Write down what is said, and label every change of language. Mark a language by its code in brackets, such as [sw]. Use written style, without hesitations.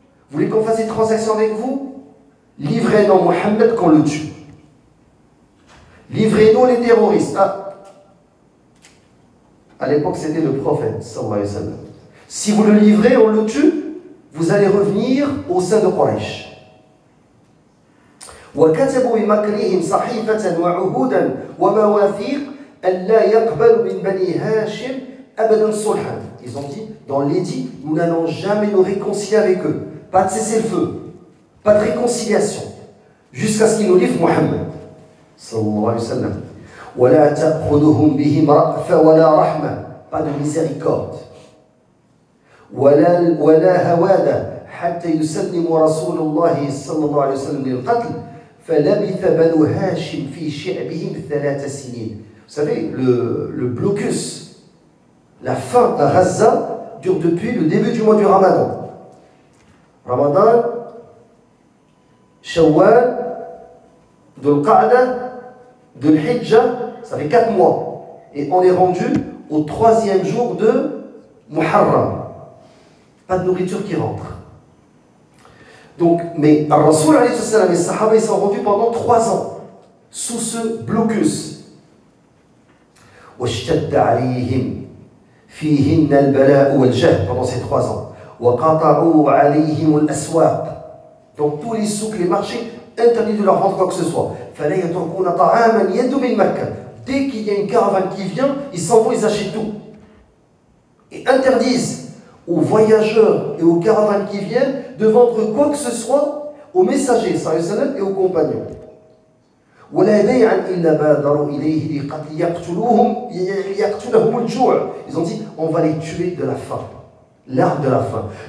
[fr] Vous voulez qu'on fasse des transactions avec vous? Livrez-nous Mohammed qu'on le tue. Livrez-nous les terroristes. Ah. À l'époque, c'était le prophète, sallallahu alayhi wa sallam. Si vous le livrez, on le tue, vous allez revenir au sein de Quraysh. [ar] وكتبوا بمكرهم صحيفة وعهودا ومواثيق ألا يقبل من بني هاشم أبدا صلحا. [fr] Ils ont dit, dans l'édit, nous n'allons jamais nous réconcilier avec eux. Pas de cessez-le-feu, pas de réconciliation, jusqu'à ce qu'ils nous livrent Mohammed. Sallallahu alayhi wa sallam. [ar] ولا تأخذهم بهم رأفة ولا رحمة. [fr] Pas de miséricorde. [ar] ولا هوادة حتى يسلم رسول الله صلى الله عليه وسلم للقتل. فلبث بنو هاشم في شعبهم 3 سنين. [fr] Vous savez, le blocus, la faim à Gaza dure depuis le début du mois du Ramadan. Ramadan, Shawwal, Dhul Qa'da, Dhul Hijjah, ça fait 4 mois. Et on est rendu au 3e jour de Muharram. Pas de nourriture qui rentre. Donc, mais Rasoul alayhi salam et les Sahaba, ils sont rendus pendant 3 ans sous ce blocus. [ar] واشتد عليهم فيهن البلاء والجهد [fr] pendant ces 3 ans. [ar] وقطعوا عليهم الأسواق. [fr] Donc tous les souks, les marchés, interdits de leur vendre quoi que ce soit. [ar] فلا يتركون طعاما يد من مكة. [fr] Dès qu'il y a une caravane qui vient, ils s'en vont, ils achètent tout. Et interdisent aux voyageurs et aux caravanes qui viennent de vendre quoi que ce soit aux messagers et aux compagnons. Ils ont dit, on va les tuer de la faim, l'arme de la faim.